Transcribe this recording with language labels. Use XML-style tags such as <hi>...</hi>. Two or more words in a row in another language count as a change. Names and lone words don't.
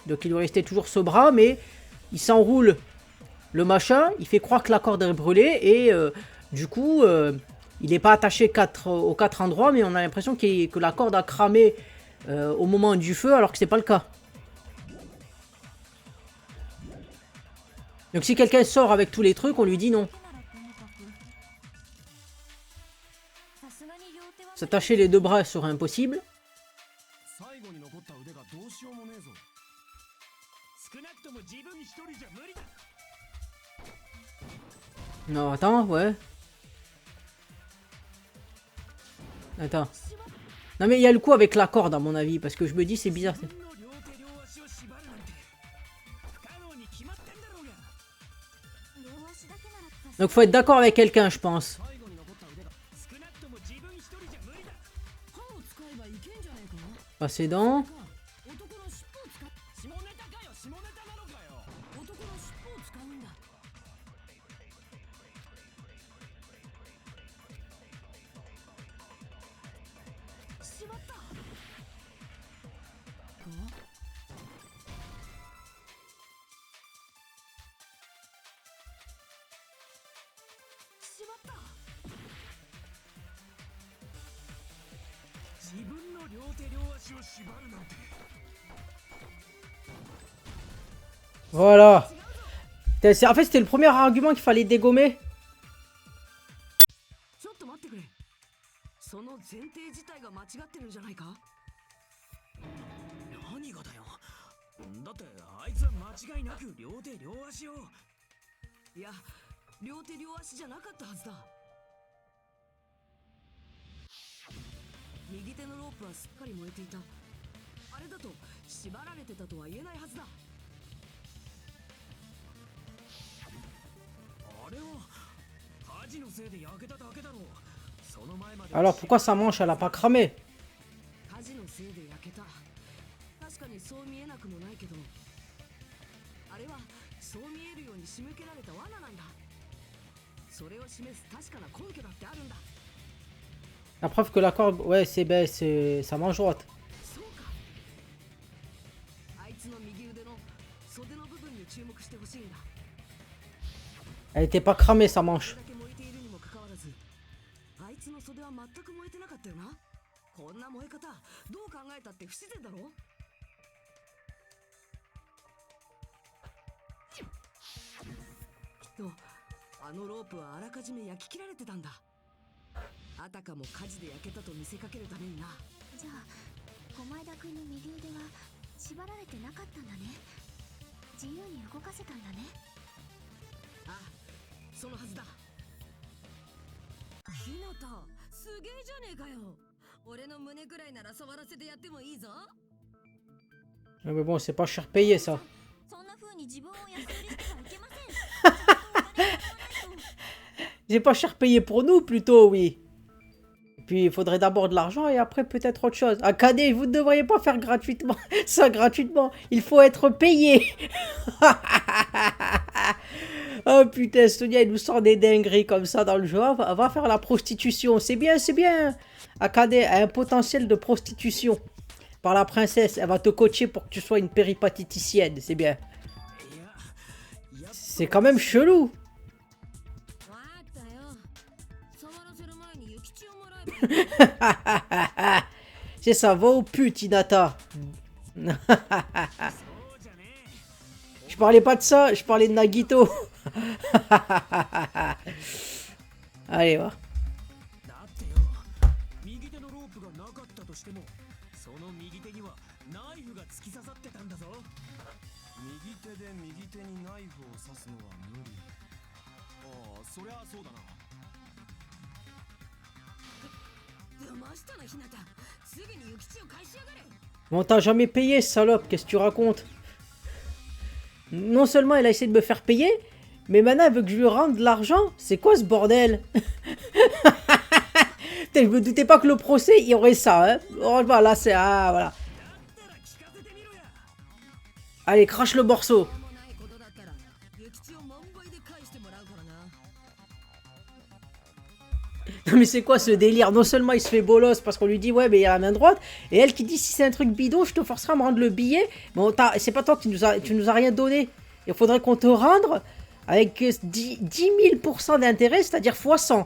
<fr>Donc il lui restait toujours ce bras, mais il s'enroule le machin, il fait croire que la corde est brûlée et du coup il n'est pas attaché aux quatre endroits, mais on a l'impression que la corde a cramé au moment du feu alors que c'est pas le cas. Donc si quelqu'un sort avec tous les trucs, on lui dit non.</fr> <ja>さすがに両手は</ja> <fr>S'attacher les deux bras serait impossible.</fr> <ja>最後に残った腕がどうしようもねえぞ。少なくとも自分一人じゃ無理だ。</ja> <fr>Non, attends, ouais. Attends. Non mais il y a le coup avec la corde à mon avis, parce que je me dis c'est bizarre.</fr> <ja>自分の両手両足を縛るなんて不可能に決まってんだろうが。両足だけならさす</ja> <fr>Donc faut être d'accord avec quelqu'un, je pense.</fr> <ja>最後に残った腕が少なくとも自分一人じゃ無理だ。歯を使えばいけんじゃねえか</ja> <fr>Passer dans.</fr> <ja>男の尻尾を使っ下ネタかよ下ネタなのかよ。男の尻尾を使うんだしまったしまった自分の両手両足を縛るなんて。</ja> <fr>Voilà. En fait, c'était le premier argument qu'il fallait dégommer.</fr> <ja>ちょっと待ってくれその前提自体が間違ってるんじゃないか何がだよ。だってあいつは間違いなく両手両足を。いや両手両足じゃなかったはずだ右手のロープはすっかり燃えていたあれだと縛られてたとは言えないはずだあれは火事のせいで焼けただけだろう。その前まで</ja> <fr>Alors pourquoi sa manche elle a pas cramé?</fr> <ja>火事のせいで焼けた確かにそう見えなくもないけどあれはそう見えるように仕向けられた罠なんだそれを示す確かな根拠だってあるんだ</ja> <fr>La preuve que la corde, ouais, c'est sa manche droite.</fr> <ja>そうかあいつの右腕の袖の部分に注目してほしいんだ</ja> <fr>Elle était pas cramée sa</fr> <ja>これ</ja> <fr>manche.</fr> <ja>だけ燃えているにもかかわらずあいつの袖は全く燃えてなかったよなこんな燃え方どう考えたって不自然だろきっとあのロープはあらかじめ焼き切られてたんだあたかも火事で焼けたと見せかけるためになじゃあ駒枝君の右腕は縛られてなかったんだね自由に動かせたんだねああそのはずだひなたすげえじゃねえかよ俺の胸くらいなら触らせてやってもいいぞ</ja> <fr>Ouais, mais bon, c'est pas cher payé ça.</fr> <ja>そんな風に自分を安売りしてはいけませんちゃんとお金を払わないと</ja> <fr>C'est pas cher payé pour nous plutôt, oui. Et puis il faudrait d'abord de l'argent et après peut-être autre chose. Ah, Cadet, vous ne devriez pas faire gratuitement ça gratuitement. Il faut être payé. Oh putain, Sonia, il nous sort des dingueries comme ça dans le jeu. Va faire la prostitution. C'est bien, c'est bien. Akade a un potentiel de prostitution. Par la princesse, elle va te coacher pour que tu sois une péripatéticienne. C'est bien.</fr> <ja>いややっ</ja> <fr>C'est quand même chelou.</fr> <ja>わかったよ触らせる前に諭吉をもらえばいい</ja> <fr>C'est ça, va au pute, Hinata.</fr> <ja>そうじゃねえ。</ja> <fr>Je parlais pas de ça, je parlais de Nagito. Allez, va.</fr> <ja>だってよ右手のロープがなかったとしてもその右手にはナイフが突き刺さってたんだぞ。右手で右手にナイフを刺すのは無理。ああ、そりゃそうだな。騙したなひなたすぐに諭吉を返しやがれ</ja> <fr>Mais on t'a jamais payé, salope, qu'est-ce que tu racontes? Non seulement elle a essayé de me faire payer, mais maintenant elle veut que je lui rende de l'argent. C'est quoi ce bordel? Putain, je me doutais pas que le procès, il y aurait ça, hein. Oh, voilà, c'est... Ah, voilà.</fr> <ja>だったら聞かせてみろや。</ja> <fr>Allez, crache le morceau.</fr> <ja>もないことだったら諭吉を万倍で返してもらうからな</ja> <fr>Non mais c'est quoi ce délire? Non seulement il se fait bolos parce qu'on lui dit ouais mais il a la main droite, et elle qui dit si c'est un truc bidon je te forcerai à me rendre le billet, mais c'est pas toi qui tu nous as rien donné, il faudrait qu'on te rende avec 10 000% d'intérêt, c'est-à-dire x 100.</fr>